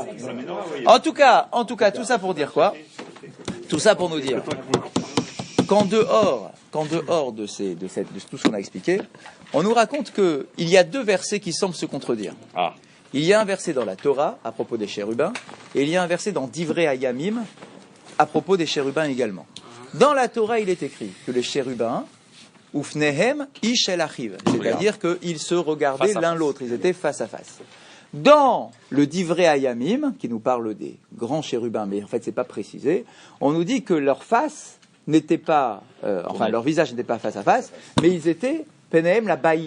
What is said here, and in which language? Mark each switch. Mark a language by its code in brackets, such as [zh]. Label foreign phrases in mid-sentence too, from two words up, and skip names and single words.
[fr] En tout cas, tout ça pour dire quoi? Tout ça pour nous dire qu'en dehors de tout ce qu'on a expliqué, on nous raconte qu'il y a deux versets qui semblent se contredire. Ah. Il y a un verset dans la Torah à propos des chérubins, et il y a un verset dans Divrei Hayamim à propos des chérubins également. Dans la Torah, il est écrit que les chérubins, [he] ופניהם איש אל אחיו, [fr] c'est-à-dire qu'ils se regardaient Face à l'un face. l'autre, ils étaient face à face. Dans le Divrei Hayamim, qui nous parle des grands chérubins, mais en fait c'est pas précisé, on nous dit que leur face n'était pas, leur visage n'était pas face à face, mais ils étaient [he] פניהם לבית.